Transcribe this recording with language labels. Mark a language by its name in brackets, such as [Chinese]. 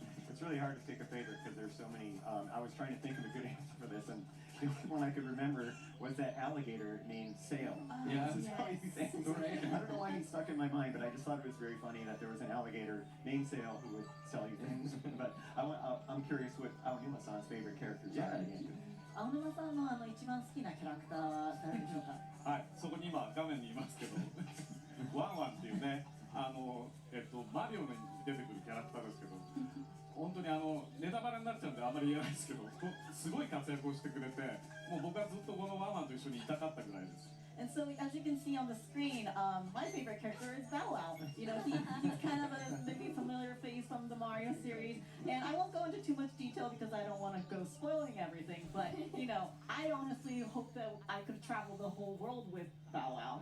[English] It's really hard to pick a favorite because there's so many. I was trying to think of a good answer for this, and the only one I could remember was that alligator named Sail. Yeah. This is how he sang, right? I don't know why he stuck in my mind, but I just thought it was very funny that there was an alligator named Sail who would sell you things. But I'm curious what Aonuma-san's favorite characters are in the game. [Japanese] 青沼さんの一番好きなキャラクターは誰でしょうか？はい、そこに今画面にいますけどワンワンっていうねマリオに出てくるキャラクターですけど本当にネタバレになっちゃうんであんまり言えないですけどすごい活躍をしてくれてもう僕はずっとこのワンワンと一緒にいたかったぐらいです。 [English] And so, as you can see on the screen, my favorite character is Bow Wow. You know, he's kind of a maybe familiar face from the Mario series. And I won't go into too much detail because I don't want to go spoiling everything. But, you know, I honestly hope that I could travel the whole world with Bow Wow.